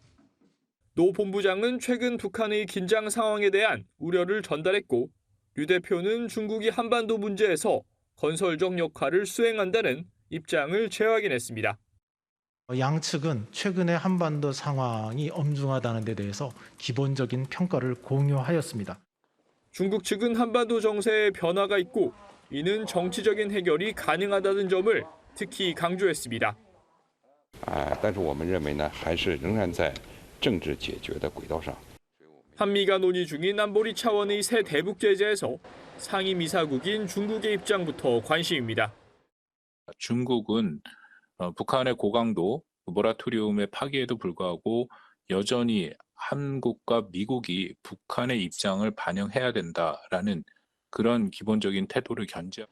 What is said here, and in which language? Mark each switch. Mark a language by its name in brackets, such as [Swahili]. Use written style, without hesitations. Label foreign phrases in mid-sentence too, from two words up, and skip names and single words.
[Korean] 노 본부장은 최근 북한의 긴장 상황에 대한 우려를 전달했고 류 대표는 중국이 한반도 문제에서 건설적 역할을 수행한다는 입장을 재확인했습니다. 양측은 최근의 한반도 상황이 엄중하다는 데 대해서 기본적인 평가를 공유하였습니다. 중국 측은 한반도 정세에 변화가 있고 이는 정치적인 해결이 가능하다는 점을 특히 강조했습니다. [Chinese] 但是我们认为呢，还是仍然在政治解决的轨道上。 [Korean] 한미가 논의 중인 안보리 차원의 새 대북 제재에서 상임 이사국인 중국의 입장부터 관심입니다. 중국은 북한의 고강도 모라토리움의 파기에도 불구하고 여전히 한국과 미국이 북한의 입장을 반영해야 된다라는 그런 기본적인 태도를 견지하고